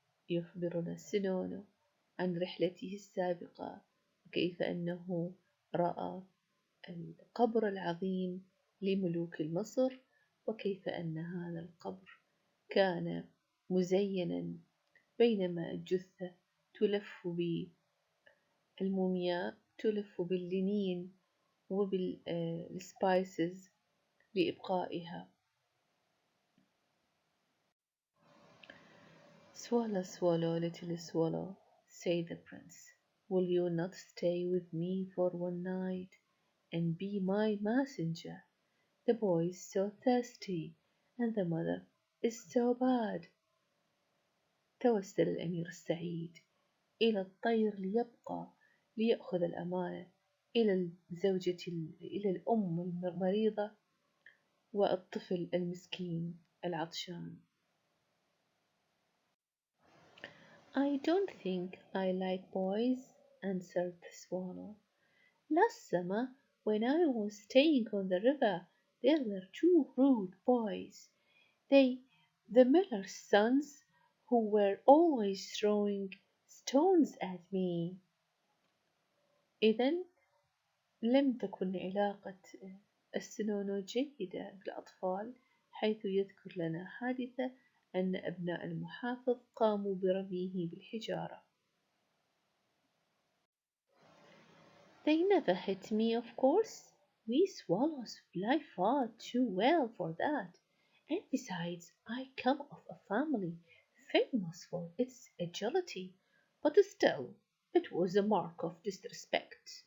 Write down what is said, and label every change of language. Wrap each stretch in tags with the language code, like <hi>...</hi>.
<ar>يخبرنا السنون عن رحلته السابقة وكيف أنه رأى القبر العظيم لملوك مصر وكيف أن هذا القبر كان مزينا بينما الجثة تلف بالمومياء تلف باللينين وبالسبايسز لإبقائها.</ar> <en>Swallow, swallow, little swallow, said the prince, will you not stay with me for one night and be my messenger? The boy is so thirsty and the mother is so bad.</en> <ar>توسل الأمير السعيد إلى الطير ليأخذ الأمانة إلى إلى الأم المريضة والطفل المسكين العطشان.</ar> <en>I don't think I like boys, answered the swallow. Last summer, when I was staying on the river, there were two rude boys. The miller's sons, who were always throwing stones at me.</en> <ar>إذن لم تكن علاقة السنونو جيدة بالأطفال، حيث يذكر لنا حادثة أن أبناء المحافظ قاموا برميه بالحجارة.</ar> <en>They never hit me, of course. We swallows fly far too well for that. And besides, I come of a family famous for its agility. But still, it was a mark of disrespect.</en>